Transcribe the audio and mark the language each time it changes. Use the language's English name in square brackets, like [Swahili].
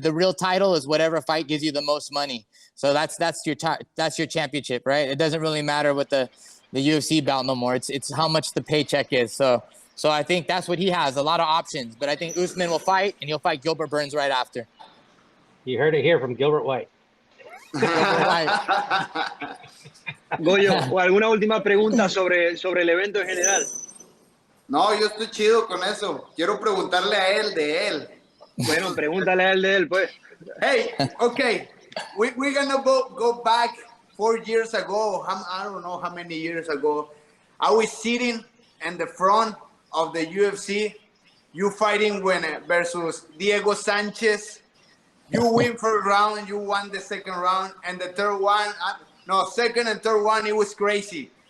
[English] The real title is whatever fight gives you the most money. So that's your championship, right? It doesn't really matter what the UFC belt no more. It's how much the paycheck is. So I think that's what he has, a lot of options. But I think Usman will fight, and he'll fight Gilbert Burns right after. You heard it here from Gilbert White. [Spanish] Goyo, ¿alguna última pregunta sobre el evento en general? No, yo estoy chido con eso. Quiero preguntarle a él de él. Bueno, pregúntale a él de él, pues. [English] Hey, okay. We're gonna go back 4 years ago. I don't know how many years ago. I was sitting in the front of the UFC. You fighting versus Diego Sanchez. You win first round, you won the second round, and the third one, second and third one, it was crazy.